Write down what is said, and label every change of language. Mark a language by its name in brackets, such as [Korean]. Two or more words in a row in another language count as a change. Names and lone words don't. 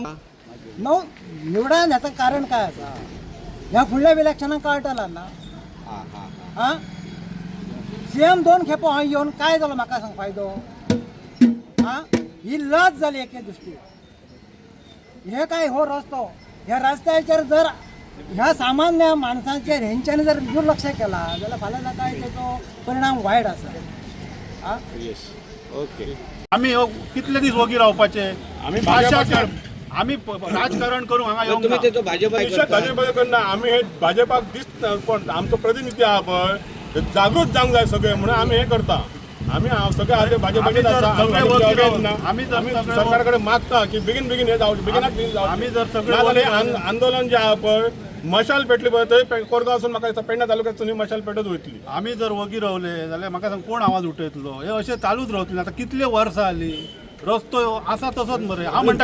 [Konkani] निवडून ह्याचं कारण काय आसा ह्या फुडल्या इलेक्शनाक कळटलां ना हा CM 2 खेपो हांव येवन काय जालो म्हाका सांग फायदो हा ही लज जाली एके दृश्टी हे काय हो रस्तो ह्या रस्त्याचेर जर ह्या सामान्य माणसांचेर हेंच्यांनी जर दुर्लक्ष केला जाल्यार फाल्यां जाता तेचो परिणाम वायट आसा ओके आम्ही कितले दीस वगी रावपाचे आम्ही भाषा भाजपाचे- आम्ही राजकारण करू हांगा येवंक तुम्ही ना. तेचो भाजप भाजप करना आम्ही हे भाजपाक पण आमचो प्रतिनिधी आहा पळय ते जागृत जावंक जाय सगळे म्हणून आम्ही हे करता आम्ही सगळे आले भाजपाचे आम्ही जर सगळे वकील राहून, आम्ही आम्ही सगळे सरकारकडे मागता की बेगीन बेगीन हे जावं बेगिनात बेगीन जावं आम्ही जर सगळे नाजाल्यार हे वकील आंदोलन जे आहा पळय मशाल पेटली पळय थंय कोरगांव वचून म्हाका दिसता पेडण्या तालुक्यात तुमी मशाल पेटत वयतली आम्ही जर वगी रावले जाल्यार म्हाका सांग कोण आवाज उठयतलो हे अशें चालूच रावतले आता कितले वर्सां जाली रस्तो आसा तसोच मरे हांव म्हणटा